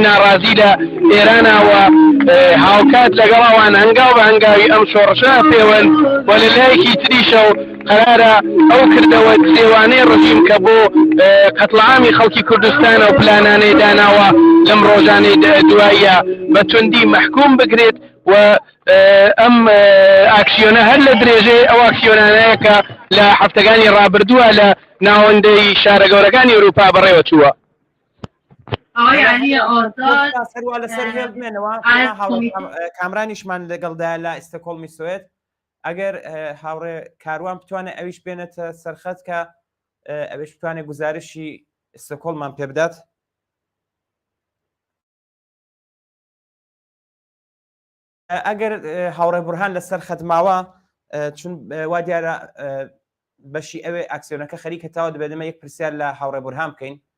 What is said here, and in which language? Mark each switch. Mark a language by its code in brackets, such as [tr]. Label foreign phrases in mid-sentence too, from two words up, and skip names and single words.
[ckb] ناڕازی لە ئێرانەوە هاوکات لەگەڵاوان هەنگاو بە هەنگاوی ئەم شۆڕشە پێوەن و لە لایەکی تریشە و قرارە ئەو کردەوە سێوانەی ڕژیم کە بۆ قەتڵعامی خەڵکی کوردستانە و پلانانەی داناوە لەم ڕۆژانەی دواییە بە توندی محکوم بگرێت و ئەم ئاکسیۆنە هەر لە درێژەی ئەو ئاکسیۆنانەیە کە لە هەفتەکانی ڕابردووە لە ناوەندەی شارە گەورەکانی ئەوروپا بەڕێوە چووە. آقای علی آزاد سەروا لەسەر هێڵ بمێنەوە کامرانیشمان لەگەڵدا لە ئیستەکۆڵمی سوێد ئەگەر هاوڕێ کاروان بتوانێت ئەویش بێنێتە سەرخەت کە ئەوێش بتوانێت گزارشی ئیستەکۆڵمان پێ بدات ئەگەر هاوڕێ بورهان لەسەر خەتماوە چون وا دیارە بەشی ئەوێ ئاکسیۆنەکە خەریکە تاوە دەبێتمە یەک پرسیار لە هاوڕێ بورهان بکەین